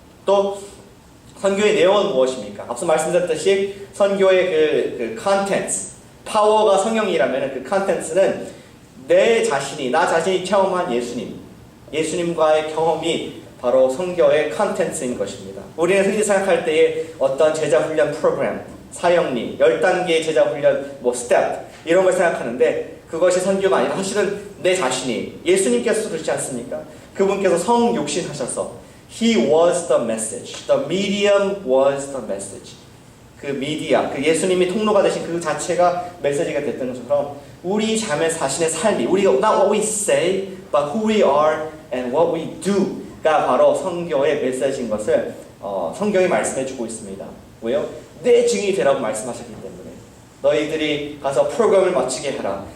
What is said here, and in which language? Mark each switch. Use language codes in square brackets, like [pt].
[ko] 또 선교의 내용은 무엇입니까? 앞서 말씀드렸듯이 선교의 그 컨텐츠, 파워가 성령이라면 그 컨텐츠는 나 자신이 체험한 예수님과의 경험이 바로 선교의 컨텐츠인 것입니다. 우리는 흔히 생각할 때에 어떤 제자 훈련 프로그램, 사역리, 10단계의 제자 훈련, 스텝 이런 걸 생각하는데 그것이 선교가 아니라 사실은 내 자신이 예수님께서 그러지 않습니까? 그분께서 성육신하셔서 [en] He was the message. The medium was the message. [ko] 그 미디어, 그 예수님이 통로가 되신 그 자체가 메시지가 됐던 것처럼 우리 자신의 삶이 우리가 [en] not what we say, but who we are and what we do [ko] 가 바로 선교의 메시지인 것을 성경이 말씀해주고 있습니다. 왜요? 내 증인이 되라고 말씀하셨기 때문에 너희들이 가서 프로그램을 마치게 하라.